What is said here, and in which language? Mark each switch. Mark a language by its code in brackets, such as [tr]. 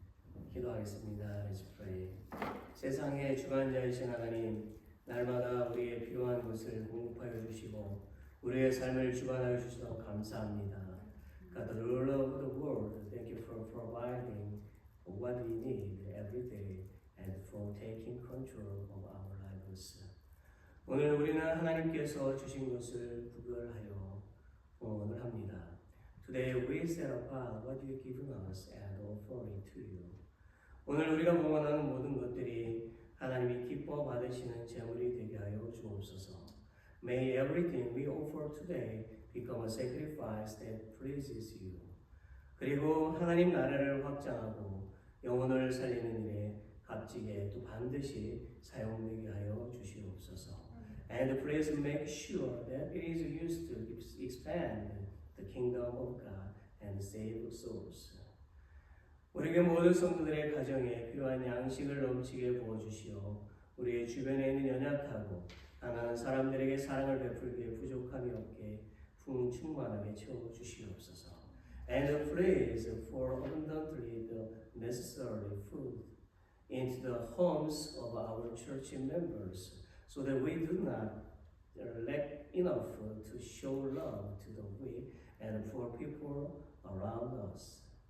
[ko] 날 기도하겠습니다. [en] Let's pray. [ko] 세상의 주관자이신 하나님, 날마다 우리의 필요한 것을 공급하여 주시고 우리의 삶을 주관하여 주셔서 감사합니다. [en] God, the ruler of the world, thank you for providing what we need every day and for taking control of our lives. [ko] 오늘 우리는 하나님께서 주신 것을 구별하여 봉헌을 합니다. [en] Today we set apart what you have given us and offer it to you. [ko] 오늘 우리가 봉헌하는 모든 것들이 하나님이 기뻐 받으시는 제물이 되게 하여 주옵소서. [en] May everything we offer today become a sacrifice that pleases you. [ko] 그리고 하나님 나라를 확장하고 영혼을 살리는 일에 값지게 또 반드시 사용되게 하여 주시옵소서. [en] And please make sure that it is used to expand the kingdom of God and save souls. [ko] 우리에게 모든 성도들의 가정에 필요한 양식을 넘치게 부어주시오. 우리의 주변에 있는 연약하고 가난한 사람들에게 사랑을 베풀기에 부족함이 없게 풍충만하게 채워주시옵소서. [en] And please pour abundantly the necessary food into the homes of our church members, so that we do not lack enough to show love to the weak and poor people around us.